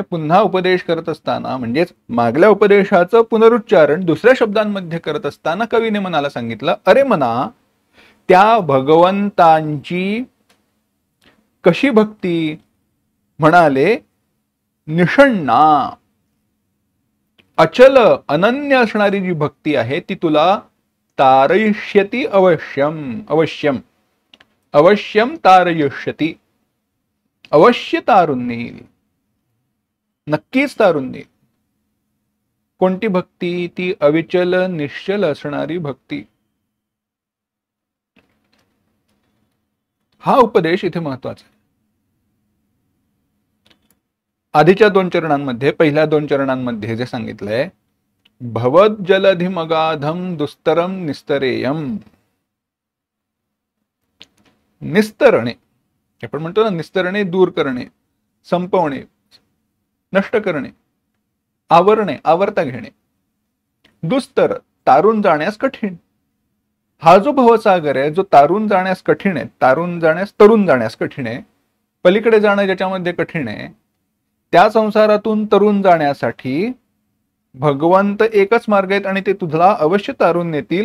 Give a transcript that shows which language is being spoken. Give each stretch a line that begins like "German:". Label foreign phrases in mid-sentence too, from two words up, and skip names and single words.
Marathi: पुन्हा उपदेश करत असताना म्हणजेच मागल्या उपदेशाचं पुनरुच्चारण दुसऱ्या शब्दांमध्ये करत असताना कवीने मनाला सांगितलं, अरे मना, त्या भगवंतांची कशी भक्ती? म्हणाले, निषण्णा, अचल अनन्य असणारी जी भक्ती आहे ती तुला
Sanskrit: तारयिष्यति अवश्यम। अवश्यम अवश्यम तारयिष्यति,
Marathi: अवश्य तारून नेईल, नक्कीच तारून नेईल। कोणती भक्ती? ती अविचल निश्चल असणारी भक्ती। हा उपदेश इथे महत्वाचा आहे। आधीच्या दोन चरणांमध्ये, पहिल्या दोन चरणांमध्ये जे सांगितलंय,
Sanskrit: भवद जलधिमगाधम दुस्तरम निस्तरेयम।
Marathi: निस्तरणे, आपण म्हणतो ना, निस्तरणे दूर करणे, संपवणे, नष्ट करणे, आवरणे, आवरता घेणे। दुस्तर, तारून जाण्यास कठीण। हा जो भवसागर आहे जो तारून जाण्यास कठीण आहे, तारून जाण्यास, तरुण जाण्यास कठीण आहे, पलीकडे जाणं ज्याच्यामध्ये कठीण आहे, त्या संसारातून तरुण जाण्यासाठी भगवंत एकच मार्ग आहेत आणि ते तुझला अवश्य तारून नेतील.